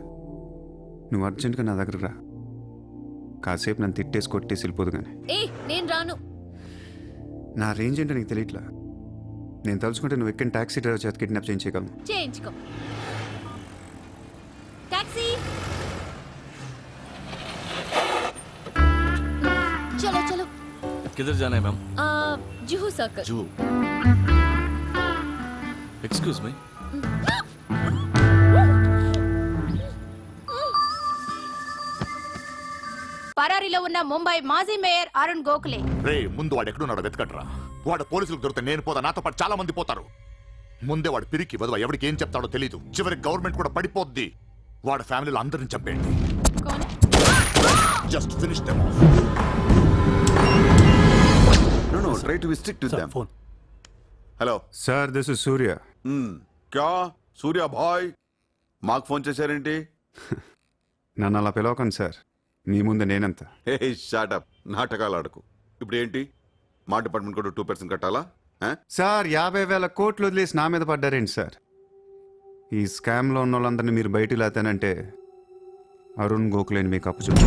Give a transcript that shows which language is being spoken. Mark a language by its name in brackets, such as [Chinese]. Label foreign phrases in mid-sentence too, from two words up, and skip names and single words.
[Telugu] నువ్వు అర్జెంట్గా నా దగ్గరకు రా. కాసేపు నన్ను తిట్టేసి కొట్టేసి వెళ్ళిపోదు కానీ. నేను రాను. నా రేంజ్ ఏంటో నీకు తెలియట్లా. నేను తలుచుకుంటే నువ్వు ఎక్కిన టాక్సీ డ్రైవర్ చేత కిడ్నాప్ చేయించగలను. చేయించుకో. టాక్సీ, [Hindi] चलो चलो. किधर जाना है मैम? जुहू सर्कल. [English] जूहू. excuse me. [Telugu] పరారీలో ఉన్న ముంబై మాజీ మేయర్ అరుణ్ గోఖలే. రే, ముందు వాడు ఎక్కడున్నాడో వెతకండ్రా. వాడు పోలీసులకు దొరికితే నేను పోతా, నాతో పాటు చాలా మంది పోతారు. ముందే వాడు పిరికి వదవ, ఎవరికి ఏం చెప్తాడో తెలీదు. చివరికి గవర్నమెంట్ కూడా పడిపోద్ది. వాడి ఫ్యామిలీలో అందరిని చంపేయండి. [English] Just finish them off. No, try to be strict with them. Phone. Hello. Sir, this is Surya. [Telugu] क्या సూర్య బాయ్ మాకు ఫోన్ చేశారేంటి? నన్ను అలా పిలవకండి సార్, మీ ముందు నేనంత. [English] Hey shut up, [Telugu] నాటకాలు ఆడకు. ఇప్పుడు ఏంటి, మా డిపార్ట్మెంట్ కూడా 2% కట్టాలా? సార్ 50,000 కోట్లు వదిలేసి నా మీద పడ్డారేంటి సార్? ఈ స్కామ్లో ఉన్న వాళ్ళందరినీ మీరు బయటికి లేతానంటే అరుణ్ గోఖలేని మీకు అప్పు చెప్పు.